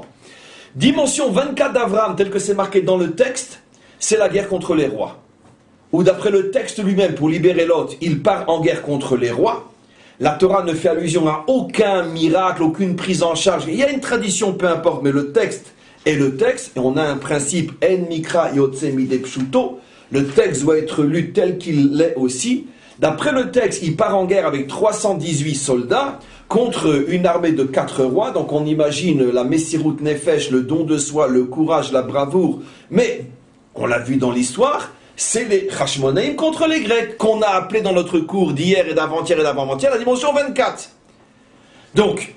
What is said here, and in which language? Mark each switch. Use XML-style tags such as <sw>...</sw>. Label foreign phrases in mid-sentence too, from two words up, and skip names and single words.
<fr>Dimension 24 d'Abraham, tel que c'est marqué dans le texte, c'est la guerre contre les rois. Ou d'après le texte lui-même, pour libérer Lot, il part en guerre contre les rois. La Torah ne fait allusion à aucun miracle, aucune prise en charge. Il y a une tradition, peu importe, mais le texte est le texte. Et on a un principe,</fr> <he>אין מקרא יוצא מידי פשוטו.</he> <fr>Le texte doit être lu tel qu'il l'est aussi. D'après le texte, il part en guerre avec 318 soldats contre une armée de 4 rois. Donc on imagine la</fr> <he>מסירות נפש,</he> <fr>le don de soi, le courage, la bravoure. Mais, on l'a vu dans l'histoire, c'est les Hashmonaïm contre les Grecs, qu'on a appelé dans notre cours d'hier et d'avant-hier et d'avant-hier la dimension 24.</fr>